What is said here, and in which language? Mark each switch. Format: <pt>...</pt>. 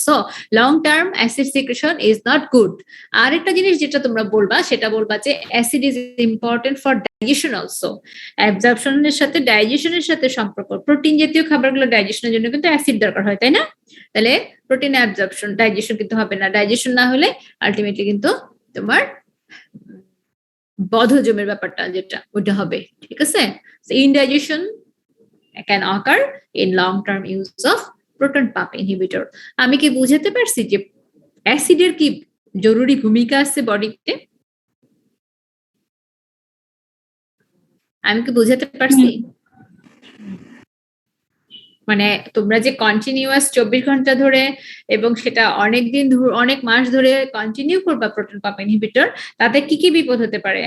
<en>So long term acid secretion is not good.</en> <bn>আর একটা জিনিস যেটা তোমরা বলবা, সেটা বলবা যে</bn> <en>Acid is important for digestion also.</en> <bn>অ্যাবজর্পশনের সাথে ডাইজেশনের সাথে সম্পর্ক, প্রোটিন জাতীয় খাবারগুলো ডাইজেশনের জন্য কিন্তু অ্যাসিড দরকার হয়, তাই না? তাহলে প্রোটিন অ্যাবজর্পশন, ডাইজেশন কিন্তু হবে না। ডাইজেশন না হলে আলটিমেটলি কিন্তু তোমার বদহজমের ব্যাপারটা যেটা, ওটা হবে। ঠিক আছে,</bn> <en>Indigestion can occur in long-term use of proton pump inhibitor.</en> <bn>আমি কি বুঝাতে পারছি যে অ্যাসিডের কি জরুরি ভূমিকা আছে বডিতে? আমি কি বুঝাতে পারছি? মানে তোমরা যে কন্টিনিউয়াস 24 ঘন্টা ধরে এবং সেটা অনেক দিন অনেক মাস ধরে কন্টিনিউ করবা প্রোটন পাম্প ইনহিবিটর, তাতে কি কি বিপদ হতে পারে?</bn>